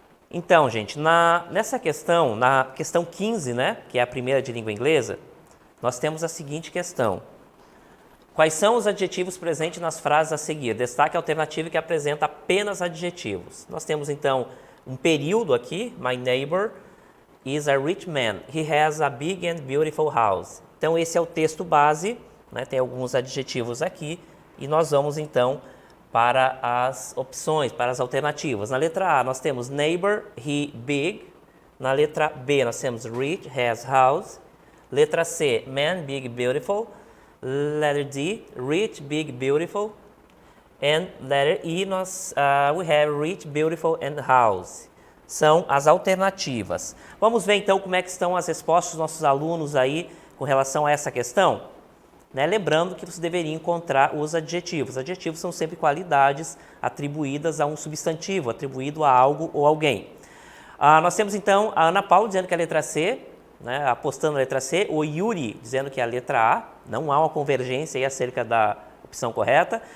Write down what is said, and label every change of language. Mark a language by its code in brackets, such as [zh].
[pt] Então, gente, nessa questão, na questão 15, né, que é a primeira de língua inglesa, nós temos a seguinte questão. Quais são os adjetivos presentes nas frases a seguir? Destaque a alternativa que apresenta apenas adjetivos. Nós temos, então, um período aqui. [en] My neighbor is a rich man. He has a big and beautiful house. [pt] Então, esse é o texto base, né? Tem alguns adjetivos aqui. E nós vamos, então, para as opções, para as alternativas. Na letra A, nós temos neighbor, he, big. Na letra B, nós temos rich, has, house. Letra C, [en] man, big, beautiful. Letter D, rich, big, beautiful. And letter E, we have rich, beautiful and house. [pt] São as alternativas. Vamos ver então como é que estão as respostas dos nossos alunos aí com relação a essa questão? Né? Lembrando que você deveria encontrar os adjetivos. Adjetivos são sempre qualidades atribuídas a um substantivo, atribuído a algo ou alguém. Nós temos então a Ana Paula dizendo que é a letra C, né, apostando na letra C, o Yuri dizendo que é a letra A, não há uma convergência aí acerca da opção correta.